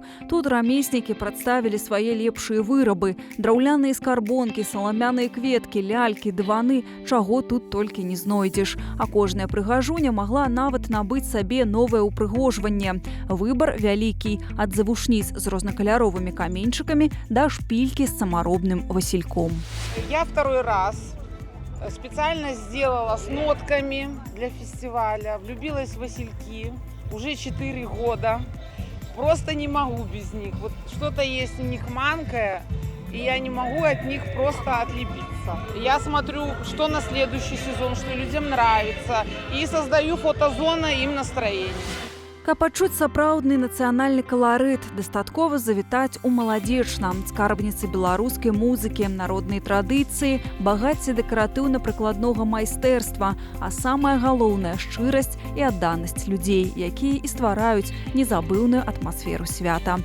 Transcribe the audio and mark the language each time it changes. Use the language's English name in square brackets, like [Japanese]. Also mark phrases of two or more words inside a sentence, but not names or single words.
[Belarusian] Тут рамеснікі прадставілі свае лепшыя вырабы: драўляныя скарбонкі, саламяныя кветкі, лялькі, дываны, чаго тут толькі не знойдзеш. А кожная прыгажуня магла нават набыць сабе новае ўпрыгожванне. Выбар вялікі, ад завушніц з рознакаляровымі каменьчыкамі да шпількі з самаробным васільком. [Russian] Я второй раз специально сделала с нотками для фестиваля, влюбилась в васильки, уже 4 года, просто не могу без них. Вот что-то есть у них манкое, и я не могу от них просто отлепиться. Я смотрю, что на следующий сезон, что людям нравится, и создаю фотозоны им настроение. [Belarusian] Каб адчуць сапраўдны нацыянальны каларыт, дастаткова завітаць у маладзечна, скарбніцы беларускай музыкі, народнай традыцыі, багацце дэкаратыўна-прыкладнога майстэрства, а самае галоўнае – шчырасць і адданасць людзей, якія і ствараюць незабыўную атмасферу свята.